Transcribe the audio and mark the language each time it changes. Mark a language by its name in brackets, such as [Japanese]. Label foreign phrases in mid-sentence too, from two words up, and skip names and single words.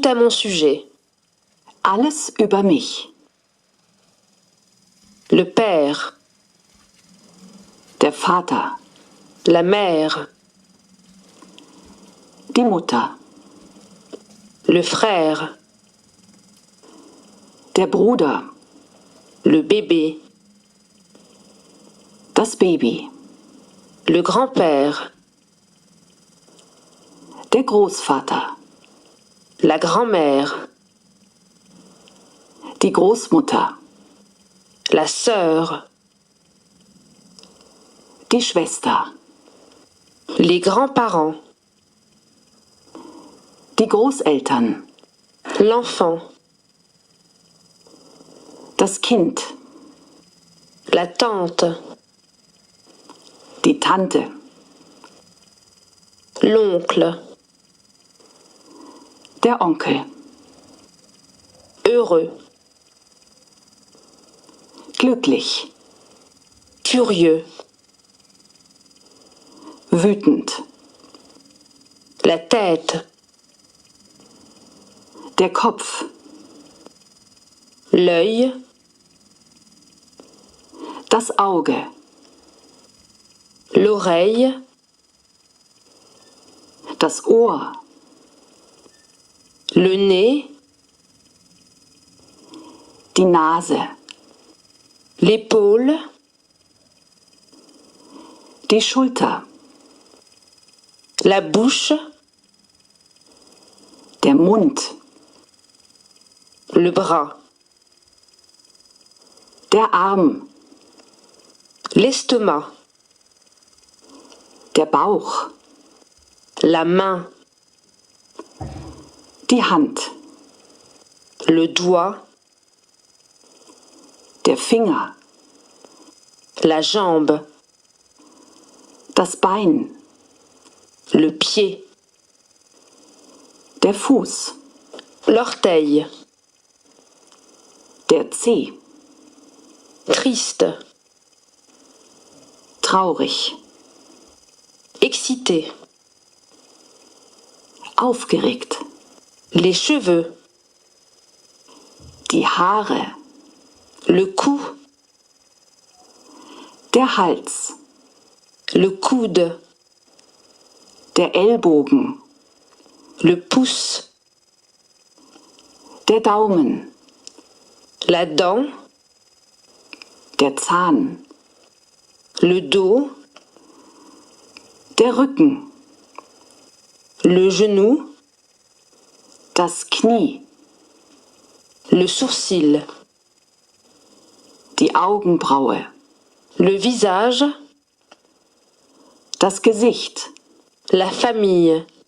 [French] sujet. [German] Alles über mich. [French] Le père, [German] Der Vater. [French] la mère, [German] Die Mutter. [French] le frère, [German] Der Bruder. [French] le bébé, [German] Das Baby. [French] le grand-père, [German] Der Großvater. [French] la grand-mère, [German] Die Großmutter. [French] la sœur, [German] Die Schwester. [French] les grands-parents, [German] Die Großeltern. [French] l'enfant, [German] Das Kind. [French] la tante, [German] Die Tante. [French] l'oncle, [German] Der Onkel. [French] heureux, [German] Glücklich. [French] curieux, [German] Wütend. [French] la tête, [German] Der Kopf. [French] l'œil, [German] Das Auge. [French] l'oreille, [German] Das Ohr. [French] le nez, [German] Die Nase. [French] l'épaule, [German] Die Schulter. [French] la bouche, [German] Der Mund. [French] le bras, [German] Der Arm. [French] l'estomac, [German] Der Bauch. [French] la main, [German] Die Hand. [French] le doigt, [German] Der Finger. [French] la jambe, [German] Das Bein. [French] le pied, [German] Der Fuß. [French] l'orteil, [German] Der Zeh. [French] triste, [German] Traurig. [French] excité, [German] Aufgeregt. [French] les cheveux, [German] Die Haare. [French] le cou, [German] Der Hals. [French] le coude, [German] Der Ellbogen. [French] le pouce, [German] Der Daumen. [French] la dent, [German] Der Zahn. [French] le dos, [German] Der Rücken. [French] le genou, [German] Das Knie. [French] le sourcil, [German] Die Augenbraue. [French] le visage, [German] Das Gesicht. [French] la famille,